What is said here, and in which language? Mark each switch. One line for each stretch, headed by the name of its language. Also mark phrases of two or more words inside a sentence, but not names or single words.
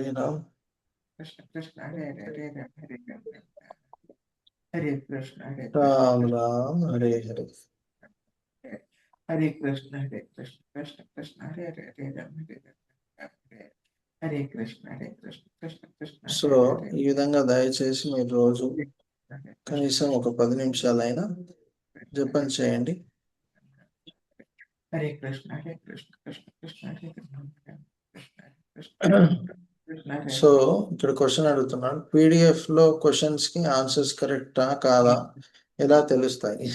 Sanskrit: हरे कृष्ण, राम राम हरे हरे हरे कृष्ण कृष्ण कृष्ण हरे हरे हरे राम हरे राम हरे कृष्ण कृष्ण कृष्ण,
Telugu: సో ఈ విధంగా దయచేసి మీరు రోజు కనీసం ఒక 10 నిమిషాలైనా జపం చేయండి.
Sanskrit: हरे कृष्ण कृष्ण कृष्ण हरे राम.
Telugu: సో ఇక్కడ క్వశ్చన్ అడుగుతున్నాడు, పీడిఎఫ్ లో క్వశ్చన్స్ కి ఆన్సర్స్ కరెక్టా కాదా ఎలా తెలుస్తాయి?